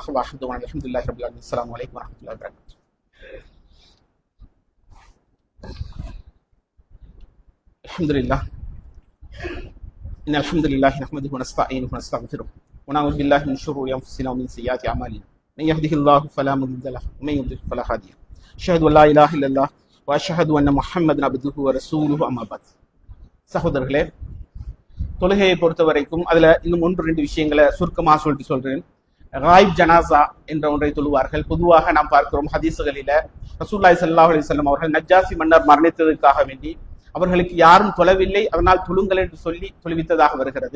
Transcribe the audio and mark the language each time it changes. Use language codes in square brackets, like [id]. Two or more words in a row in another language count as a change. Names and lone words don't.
[ar] வாஹிதுவான் الحمد لله رب العالمين. السلام عليكم ورحمة الله وبركاته. الحمد لله الحمد لله نحمده ونستعينه ونستغفره ونعوذ بالله من شرور أنفسنا ومن سيئات أعمالنا. من يهده الله فلا مضل له ومن يضلل فلا هادي له. أشهد أن لا إله إلا الله وأشهد أن محمدا عبده ورسوله. أما بعد. [ta] சகோதரர்களே, தொழுகையை பொறுத்த வரைக்கும் அதுல இன்னும் 1-2 விஷயங்களை சுருக்கமாக சொல்றேன். [ar] غائب جنازة [ta] என்ற ஒன்றை தொழுவார்கள். பொதுவாக நாம் பார்க்கிறோம் ஹதீசுகளில [ar] رسول الله صلى الله عليه وسلم [ta] அவர்கள் நஜ்ஜாசி மன்னர் மரணித்ததற்காக வேண்டி அவர்களுக்கு யாரும் தொழவில்லை, அதனால் தொழுங்கள் என்று சொல்லி தொழுவித்ததாக வருகிறது.